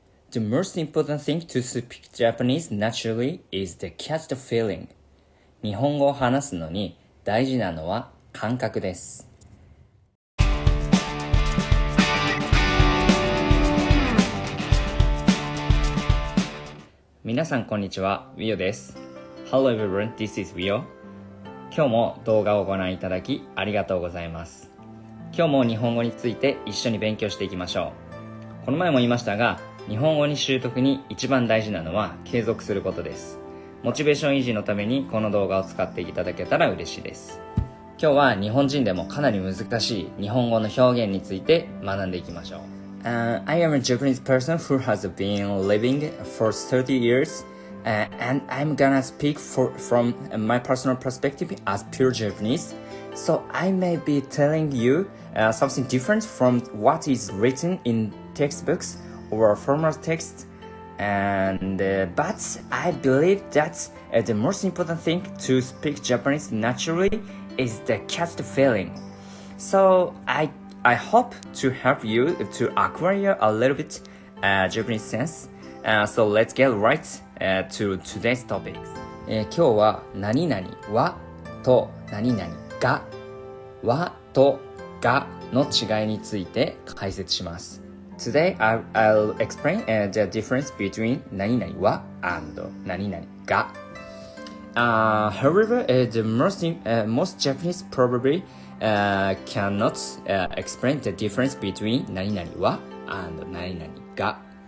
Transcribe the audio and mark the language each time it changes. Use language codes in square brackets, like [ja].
[en] The most important thing to speak Japanese naturally is the catch the feeling. [ja] 日本語を話すのに大事なのは感覚です。皆さんこんにちは、WIYO です。 [en] Hello everyone, this is WIYO。 [ja] 今日も動画をご覧いただきありがとうございます。今日も日本語について一緒に勉強していきましょう。この前も言いましたが、日本語に習得に一番大事なのは継続することです。モチベーション維持のためにこの動画を使っていただけたら嬉しいです。今日は日本人でもかなり難しい日本語の表現について学んでいきましょう。 [en] I am a Japanese person who has been living for 30 years, and I'm gonna speak from my personal perspective as pure Japanese. So I may be telling you something different from what is written in textbooks or formal text, but I believe that the most important thing to speak Japanese naturally is the catch the feeling. So I hope to help you to acquire a little bit Japanese sense. So let's get right to today's topics. [ja] 今日は何々はと何々がはとがの違いについて解説します。 [en] Today I'll explain the difference between 何々は and 何々が。 However, the most Japanese probably cannot explain the difference between 何々は and 何々が。